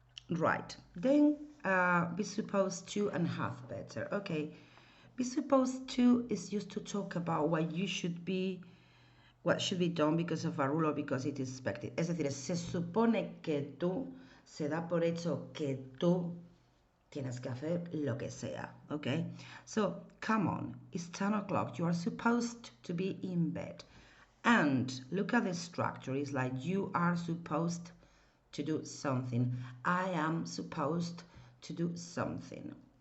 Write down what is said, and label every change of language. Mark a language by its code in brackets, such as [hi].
[en] Right, then be supposed to and have better. Okay, be supposed to is used to talk about what you should be, what should be done because of a rule or because it is expected. [es] Es decir, se supone que tú, se da por hecho que tú tienes que hacer lo que sea, okay? [en] So, come on, it's 10 o'clock, you are supposed to be in bed. And look at the structure, it's like you are supposed to do something. I am supposed to do something.